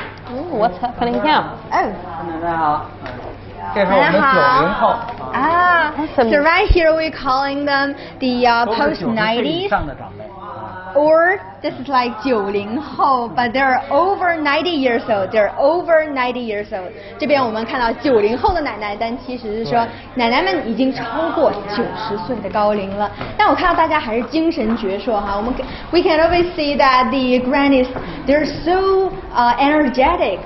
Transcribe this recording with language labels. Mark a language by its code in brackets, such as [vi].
[en] Oh, what's happening here? Oh. [zh] 大家好，这是我们90后。 [en] So right here we're calling them the post-90s. Or this is like 90后 but they're over 90 years old. They're over 90 years old. [zh] 这边我们看到90后的奶奶，但其实是说奶奶们已经超过90岁的高龄了。但我看到大家还是精神矍铄哈。 [en] We can always see that the grannies they're so energetic.